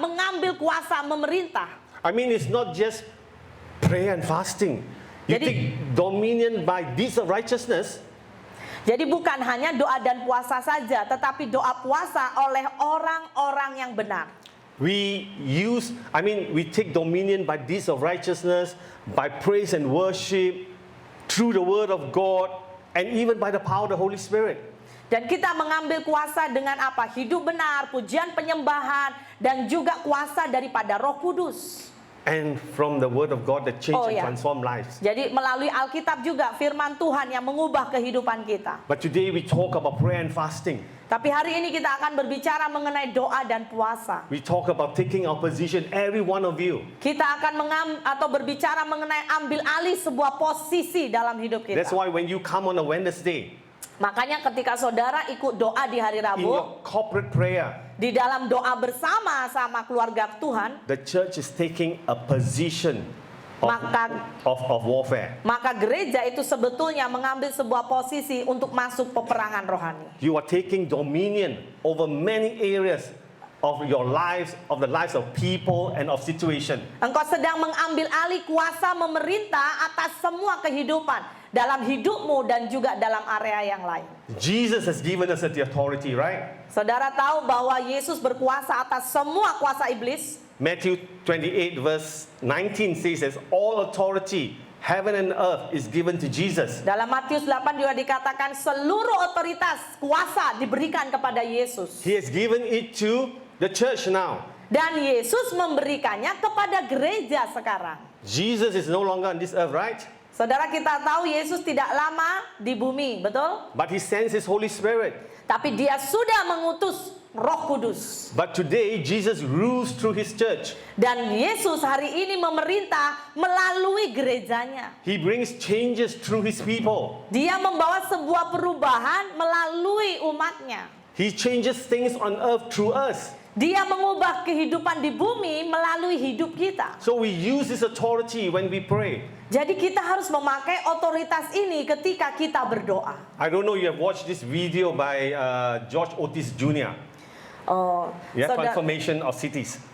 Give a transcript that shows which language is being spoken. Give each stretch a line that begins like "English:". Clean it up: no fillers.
Indonesian: Mengambil kuasa memerintah.
English: I mean, it's not just prayer and fasting. You
Indonesian: Jadi-
English: take dominion by deeds of righteousness.
Indonesian: Jadi bukan hanya doa dan puasa saja, tetapi doa puasa oleh orang-orang yang benar.
English: We take dominion by deeds of righteousness, by praise and worship, through the word of God, and even by the power of the Holy Spirit.
Indonesian: Dan kita mengambil kuasa dengan apa? Hidup benar, pujian penyembahan, dan juga kuasa daripada Roh Kudus.
English: And from the word of God that change Oh, and ya. transform lives.
Indonesian: Jadi melalui Alkitab juga firman Tuhan yang mengubah kehidupan kita.
English: But today we talk about prayer and fasting.
Indonesian: Tapi hari ini kita akan berbicara mengenai doa dan puasa.
English: We talk about taking our position, every one of you.
Indonesian: Kita akan berbicara mengenai ambil alih sebuah posisi dalam hidup kita.
English: That's why when you come on a Wednesday,
Indonesian: Makanya ketika saudara ikut doa di hari
English: in
Indonesian: Rabu,
English: your corporate prayer,
Indonesian: di dalam doa bersama sama keluarga Tuhan,
English: the church is taking a position of warfare.
Indonesian: maka gereja itu sebetulnya mengambil sebuah posisi untuk masuk peperangan rohani.
English: You are taking dominion over many areas of your lives, of the lives of people and of situation.
Indonesian: Engkau sedang mengambil alih kuasa memerintah atas semua kehidupan dalam hidupmu dan juga dalam area yang lain.
English: Jesus has given us the authority, right?
Indonesian: Saudara tahu bahwa Yesus berkuasa atas semua kuasa iblis.
English: Matthew 28 verse 19 says, all authority, heaven and earth is given to Jesus.
Indonesian: Dalam Matius 8 juga dikatakan seluruh otoritas kuasa diberikan kepada Yesus.
English: He has given it to the church now.
Indonesian: Dan Yesus memberikannya kepada gereja sekarang.
English: Jesus is no longer on this earth, right?
Indonesian: Saudara, kita tahu Yesus tidak lama di bumi, betul?
English: But he sends his Holy Spirit.
Indonesian: Tapi dia sudah mengutus Roh Kudus.
English: But today Jesus rules through his church.
Indonesian: Dan Yesus hari ini memerintah melalui gerejanya.
English: He brings changes through his people.
Indonesian: Dia membawa sebuah perubahan melalui umatnya.
English: He changes things on earth through us.
Indonesian: Dia mengubah kehidupan di bumi melalui hidup kita.
English: So we use this authority when we pray.
Indonesian: Jadi kita harus memakai otoritas ini ketika kita berdoa.
English: I don't know you have watched this video by George Otis Jr. Oh, Yeah, Transformation of Cities.